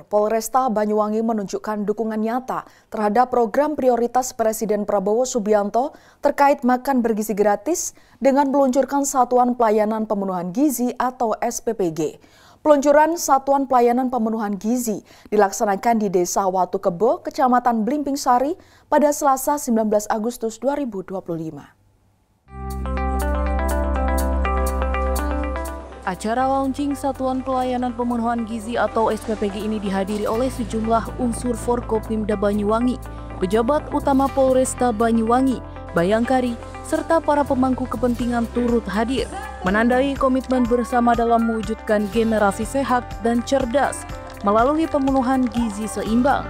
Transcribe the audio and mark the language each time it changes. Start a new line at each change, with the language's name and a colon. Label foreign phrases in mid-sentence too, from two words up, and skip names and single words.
Indonesian: Polresta Banyuwangi menunjukkan dukungan nyata terhadap program prioritas Presiden Prabowo Subianto terkait makan bergizi gratis dengan meluncurkan Satuan Pelayanan Pemenuhan Gizi atau SPPG. Peluncuran Satuan Pelayanan Pemenuhan Gizi dilaksanakan di Desa Watu Kebo, Kecamatan Blimbing Sari pada Selasa 19 Agustus 2025. Acara launching Satuan Pelayanan Pemenuhan Gizi atau SPPG ini dihadiri oleh sejumlah unsur Forkopimda Banyuwangi, pejabat utama Polresta Banyuwangi, Bayangkari, serta para pemangku kepentingan turut hadir, menandai komitmen bersama dalam mewujudkan generasi sehat dan cerdas melalui pemenuhan gizi seimbang.